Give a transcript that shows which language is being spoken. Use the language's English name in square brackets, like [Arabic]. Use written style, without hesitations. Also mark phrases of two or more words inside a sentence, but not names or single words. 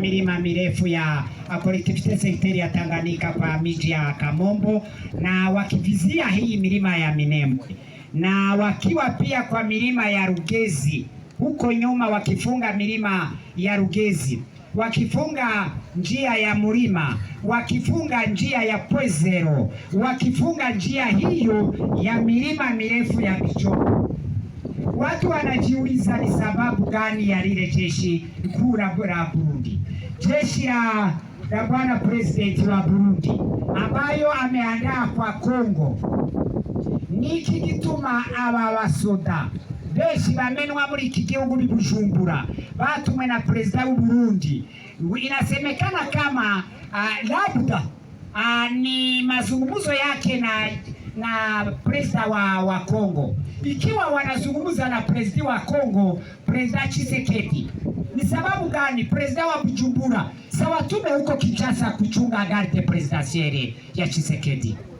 [Swahili] milima mirefu ya Collectivité Sectorielle ya Tanganyika kwa miji ya Kamombo, na wakivizia hii milima ya Minembwe, na wakiwa pia kwa milima ya Rugezi huko nyuma, wakifunga milima ya Rugezi, wakifunga njia ya Murima, wakifunga njia ya Pwezero, wakifunga njia hiyo ya milima mirefu ya Bijombo. Watu wanajiuliza ni sababu gani ya lile jeshi kuu la Burundi, jeshi la bwana president wa Burundi ambayo ameandaa kwa Kongo, [Rundi] niki gituma aba basoda beshi bamenwa muri iki gihugu Bujumbura batumwe na president wa Burundi? [Swahili] Inasemekana kama labda ni mazungumzo yake na president wa Kongo. Ikiwa wanazungumza na president wa Kongo, president Tshisekedi, ni sababu gani president wa Bujumbura sawa tume huko Kinshasa kuchunga [French] garde presidentielle [Swahili] ya Tshisekedi?